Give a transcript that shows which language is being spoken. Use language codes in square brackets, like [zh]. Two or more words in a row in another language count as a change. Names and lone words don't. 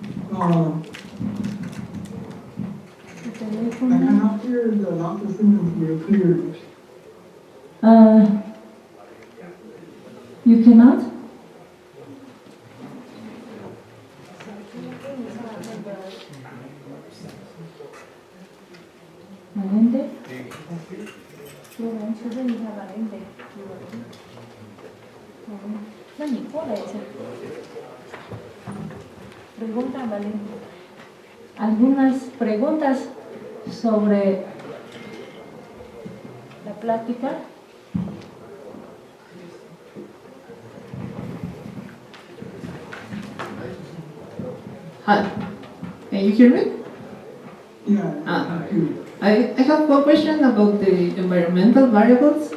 [en] I cannot hear the last sentence very clearly. You cannot? Valente? [zh] 有人求证一下 Valente。那你过来一下。Pregunta Valente. [es] Algunas preguntas sobre la plática. [en] Hi, can you hear me? Yeah, thank you. I have one question about the environmental variables.